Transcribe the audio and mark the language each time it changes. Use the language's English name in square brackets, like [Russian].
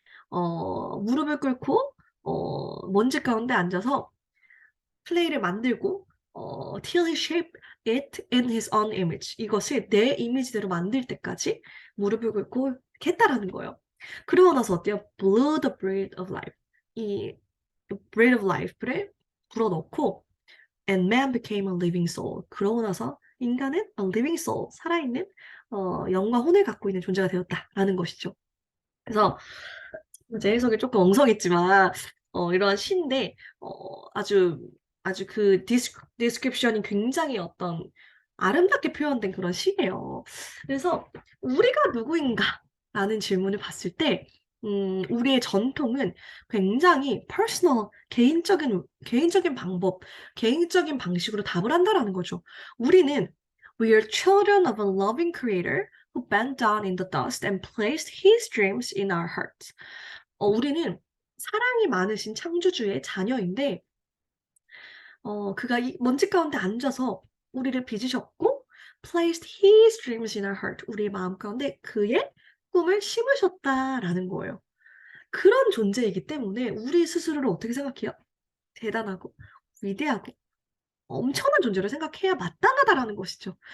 [Korean] 무릎을 꿇고 먼지 가운데 앉아서 플레이를 만들고 [English] till he shaped it in his own image [Korean] 이것을 내 이미지대로 만들 때까지 무릎을 꿇고 이렇게 했다라는 거예요. 그러고 나서 어때요? [English] Blew the breath of life 이 breath of life를 불어넣고 and man became a living soul [Korean] 그러고 나서 인간은 [English] a living soul [Korean] 살아있는 영과 혼을 갖고 있는 존재가 되었다라는 것이죠. 그래서 제 해석이 조금 엉성했지만 이러한 시인데 아주 아주 그 디스크립션이 굉장히 어떤 아름답게 표현된 그런 시예요. 그래서 우리가 누구인가라는 질문을 봤을 때 우리의 전통은 굉장히 퍼스널, 개인적인 방법, 개인적인 방식으로 답을 한다라는 거죠. 우리는 [English] We are children of a loving creator who bent down in the dust and placed his dreams in our hearts. [Korean] 우리는 사랑이 많으신 창조주의 자녀인데, 그가 이 먼지 가운데 앉아서 우리를 빚으셨고, [English] placed his dreams in our heart. [Korean] 우리의 마음 가운데 그의 꿈을 심으셨다라는 거예요. 그런 존재이기 때문에 우리 스스로를 어떻게 생각해요? 대단하고, 위대하고, 엄청난 존재로 생각해야 마땅하다라는 것이죠.